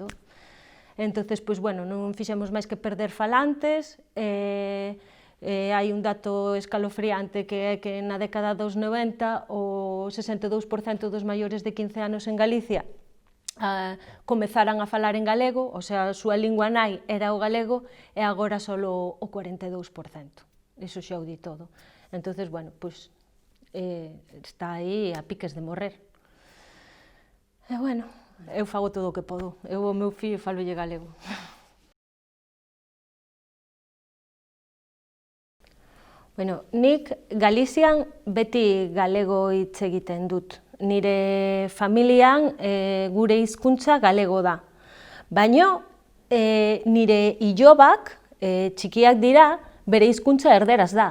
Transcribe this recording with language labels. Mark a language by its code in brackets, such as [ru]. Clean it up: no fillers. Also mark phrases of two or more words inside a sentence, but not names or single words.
[gl] Entonces, pois, bueno, non fixemos máis que perder falantes, hai un dato escalofriante que é que na década dos 90 o 62% dos maiores de 15 anos en Galicia comezaran a falar en galego, [es] o sea, [gl] a súa lingua nai era o galego e agora só o 42%. Iso xa o di todo. Entonces, bueno, pois está aí a piques de morrer. E bueno, eu fago todo o que podo. Eu ao meu fillo falolle galego. [eu] Bueno, nik Galizian beti galego hitz egiten dut. Nire familian gure hizkuntza galego da. Baina nire ilobak, txikiak dira, bere hizkuntza erderaz da.